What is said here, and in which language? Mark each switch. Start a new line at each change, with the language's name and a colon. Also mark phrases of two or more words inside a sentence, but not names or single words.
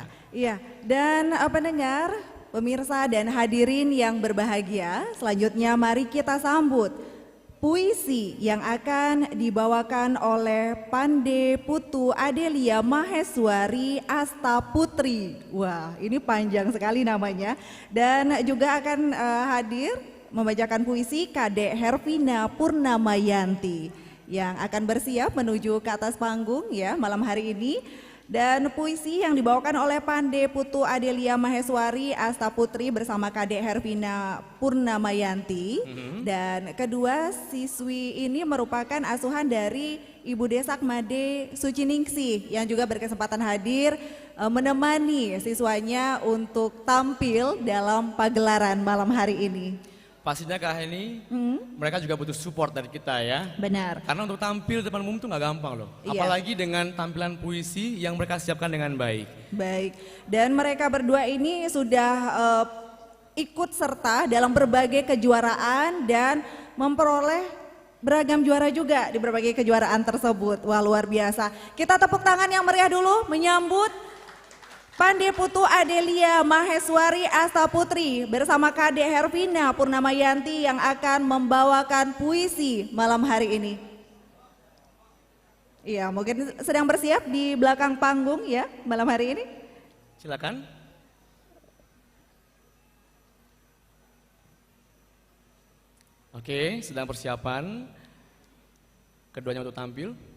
Indonesian: Iya, dan pendengar, pemirsa dan hadirin yang berbahagia, selanjutnya mari kita sambut puisi yang akan dibawakan oleh Pande Putu Adelia Maheswari Asta Putri. Wah, ini panjang sekali namanya. Dan juga akan hadir membacakan puisi Kadek Hervina Purnamayanti yang akan bersiap menuju ke atas panggung ya malam hari ini. Dan puisi yang dibawakan oleh Pande Putu Adelia Maheswari Astaputri bersama Kadek Hervina Purnamayanti. Dan kedua siswi ini merupakan asuhan dari Ibu Desak Made Suciningsih yang juga berkesempatan hadir menemani siswanya untuk tampil dalam pagelaran malam hari ini. Pastinya Kak Heni, mereka juga butuh support dari kita ya. Benar. Karena untuk tampil depan umum itu nggak gampang loh. Iya. Apalagi dengan tampilan puisi yang mereka siapkan dengan baik. Baik, dan mereka berdua ini sudah ikut serta dalam berbagai kejuaraan dan memperoleh beragam juara juga di berbagai kejuaraan tersebut. Wah, luar biasa. Kita tepuk tangan yang meriah dulu menyambut Pande Putu Adelia Maheswari Astaputri bersama Kadek Hervina Purnamayanti yang akan membawakan puisi malam hari ini. Iya, mungkin sedang bersiap di belakang panggung ya malam hari ini. Silakan. Oke, sedang persiapan keduanya untuk tampil.